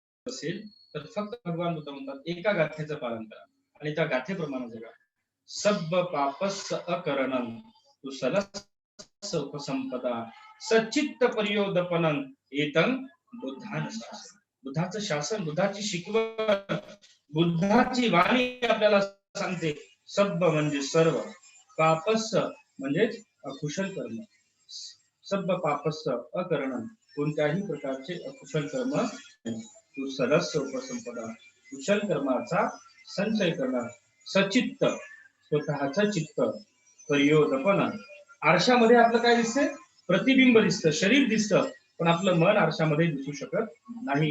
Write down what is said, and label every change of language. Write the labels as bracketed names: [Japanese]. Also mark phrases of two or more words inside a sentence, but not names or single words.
[Marathi] असेल तर फक्त भगवान बुद्ध म्हणतात एका गाथेचं पालन करा आणि त्या गाथेप्रमाणे जगा. [Pali] सब्ब पापस्स अकरणं कुशलस्स उपसंपदा सच्चित्त पर्योदपनं एतं बुद्धान शासन. [Marathi] बुद्धाचं शासन, बुद्धाची शिकवण, बुद्धाची वाणी आपल्याला सांगते सब्ब म्हणजे सर्व, पापस्स म्हणजे अकुशल कर्म, [Pali] सब्ब पापस्स अकरणं [Marathi] कोणत्याही प्रकारचे अकुशल कर्म, [Pali] कुशलस्स उपसंपदा [Marathi] कुशल कर्माचा संचय करणं, सचित्त स्वतःचं चित्त, पर्योदपन आरशामध्ये आपलं काय दिसते, प्रतिबिंब दिसतं, शरीर दिसतं, पण आपलं मन आरशामध्ये दिसू शकत नाही.